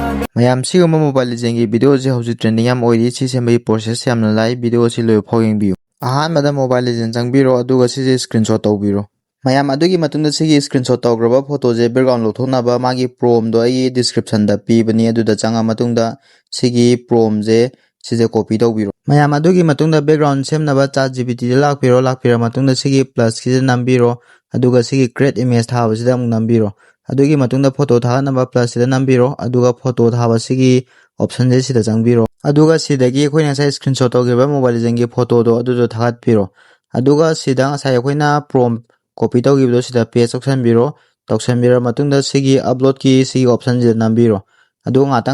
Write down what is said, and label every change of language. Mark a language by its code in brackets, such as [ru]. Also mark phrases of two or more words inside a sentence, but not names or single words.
[mni] mayam siguma mobile legend gi video je hauji trending yam oiri si sembai process yamna lai video si loy phau yengbiu ahanbada mobile legend changbiro aduga si screenshot tawbiro mayam adugi matungda sigi screenshot tawgraba photo je background lothonaba magi prom do ai description da pibani aduda changa matungda sigi prom je sije copy tawbiro mayam adugi matungda background semnaba chat gpt de lakpira matungda sigi plus ki nambiro aduga sigi [en] create image [mni] thaba sida nambiro adugi matungda photo thaganaba plus sida nambiro aduga photo thaba sigi option je sida changbiro aduga sidagi khoina sai screenshot tawgiba mobile jengi photo do adudo thagatpiro aduga sida sai khoina [en] prompt copy [mni] tawgibdo sida paste tawsanbiro matungda sigi upload ki sigi option je nambiro adu ngata